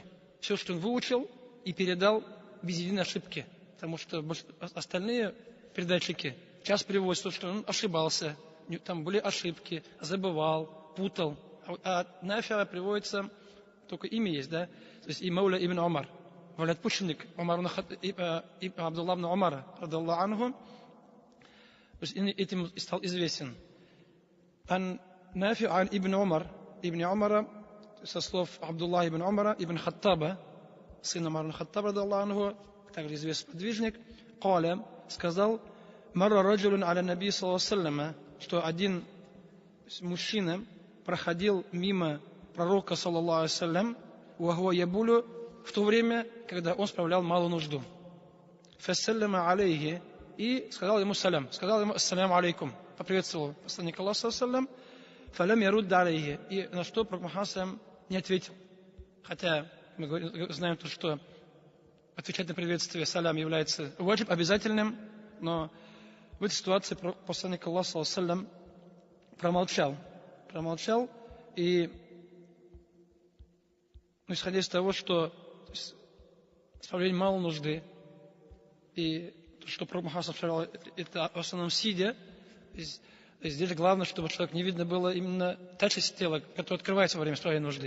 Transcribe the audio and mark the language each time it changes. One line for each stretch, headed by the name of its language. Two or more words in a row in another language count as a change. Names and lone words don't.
Russian: Все, что он выучил и передал без единой ошибки. Потому что остальные передатчики часто приводят, что он ошибался, там были ошибки, забывал, путал. А Нафиа приводится, только имя есть, да? То есть и Мауля ибн Умар, отпущенник Умар Абдулла ибн Умара,
Arabic: رضي الله عنه,
Russian: этим стал известен.
Arabic: عن نافع عن ابن عمر,
Russian: со слов Абдулла ибн Умара, ибн Хаттаба, сына Умара ибн Хаттаба,
Arabic: رضي الله عنه,
Russian: также известный подвижник, Каля, сказал,
Arabic: مر رجل على النبي صلى الله عليه وسلم,
Russian: что один мужчина проходил мимо пророка
Arabic: صلى الله عليه وسلم, وهو يبول,
Russian: в то время, когда он справлял малую нужду.
Arabic: فسلم عليه,
Russian: и сказал ему салям, сказал ему
Arabic: السلام عليكم,
Russian: поприветствовал посланника Аллаха
Arabic: صلى الله عليه وسلم, فلم يرد عليه,
Russian: и на что пророк Мухаммад не ответил. Хотя мы знаем, что отвечать на приветствие салям является ваджиб, обязательным, но в этой ситуации посланник Аллаха
Arabic: صلى الله عليه وسلم
Russian: промолчал, и исходя из того, что справление малой нужды, и то, что пророк Мухаммад справлял, это в основном сидя, здесь главное, чтобы человек не видно было именно та часть тела, которая открывается во время справления нужды.